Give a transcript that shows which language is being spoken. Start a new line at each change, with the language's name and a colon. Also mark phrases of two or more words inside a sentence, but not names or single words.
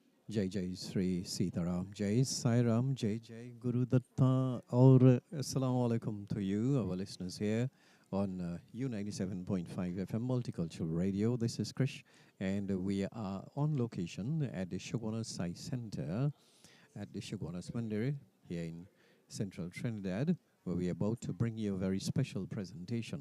Hindi: जय जय श्री सीताराम, जय Sai Ram, जय जय Guru Datta.
English: Or
Arabic: السلام عليكم
English: to you, our listeners here on U97.5 FM Multicultural Radio. This is Krish, and we are on location at the Chaguanas Sai Center at the Chaguanas Mandir here in central Trinidad, where we are about to bring you a very special presentation.